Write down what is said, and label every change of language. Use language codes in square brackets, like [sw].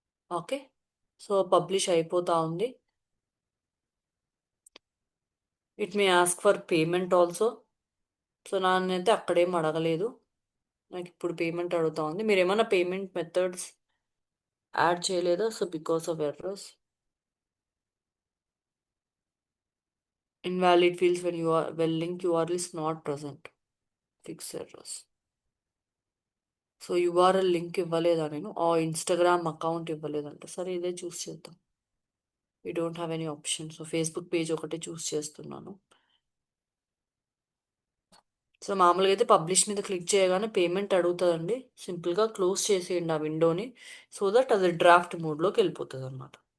[te] Okay, so publish అయిపోతా ఉంది. [en] It may ask for payment also. [te] So నాన్నైతే అక్కడేం అడగలేదు, నాకు ఇప్పుడు పేమెంట్ అడుగుతా ఉంది. మీరు ఏమైనా పేమెంట్ మెథడ్స్ యాడ్ చేయలేదా? [en] So because of errors, invalid fields when you are when link URL is not present, fix errors. [te] So URL link ఇవ్వలేదా నేను, ఇన్స్టాగ్రామ్ అకౌంట్ ఇవ్వలేదంట. సరే ఇదే చూస్ చేద్దాం. [en] We don't have any option. [te] So Facebook page ఒకటే చూస్ చేస్తున్నాను. So మామూలుగా అయితే publish మీద క్లిక్ చేయగానే పేమెంట్ అడుగుతుందండి, సింపుల్గా క్లోజ్ చేసేయండి ఆ విండోని, సో దట్ అది డ్రాఫ్ట్ మోడ్లోకి వెళ్ళిపోతుంది అనమాట.